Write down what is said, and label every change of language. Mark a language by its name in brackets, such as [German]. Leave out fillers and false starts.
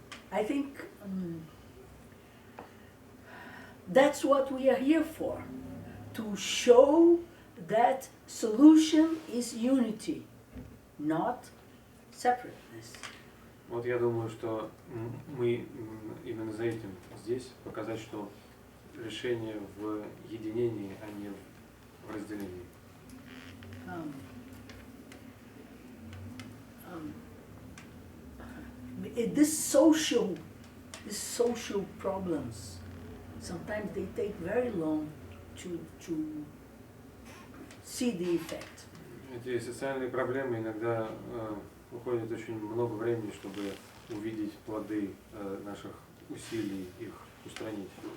[English] I think that's what we are here for, to show that solution is unity, not separateness. [Russian] Вот я думаю, что мы именно за этим здесь показать, что решение в единении, а не в разделении. [English] This social problems, sometimes they take very long to see the effect. [Russian] Эти социальные проблемы иногда уходит очень много времени, чтобы увидеть плоды наших усилий их устранить.